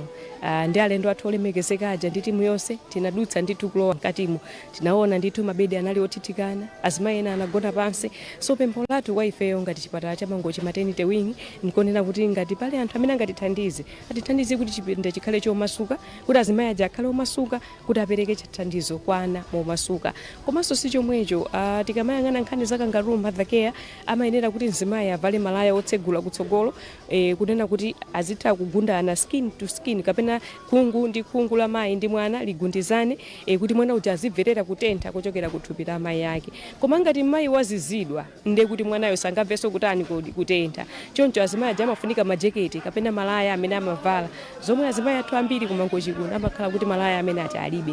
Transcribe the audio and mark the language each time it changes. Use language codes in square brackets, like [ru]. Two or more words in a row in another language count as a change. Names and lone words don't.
[ny] Ndi alendo athu olemekezeka aja ndi timu yonse tinadutsa ndithu kulowa mkatimo, tinaona ndithu mabedi anali othitikana, azimayi ena anagona pansi. So pempho lathu kwa ifeyo ngati chipatala cha Mangochi Maternity Wing nkonena kuti ngati pale anthu amene angatithandize atithandize kuti chipinda chikhale chomasuka, kuti azimayi aja akhale omasuka, kuti apereke chithandizo kwa ana momasuka. Komanso si chomwecho, tikamayang'ana nkhani za [en] kangaroo mother care [ny] amayenera kuti mzimayi avale malaya otsegula kutsogolo, kunena kuti azitha kugundana [en] skin to skin [ny] kapena khungu ndi khungu la mayi ndi mwana ligundizane, kuti mwana uja azimverera kutentha kuchokera kuthupi la mayi yake. Koma ngati mayi wazizidwa ndiye kuti mwanayo sangamvenso kutani kutentha. Choncho azimayi aja amafunika majeketi kapena malaya amene amavala, zomwe azimayi athu ambiri ku Mangochi kuno amakhala kuti malaya amene aja alibe.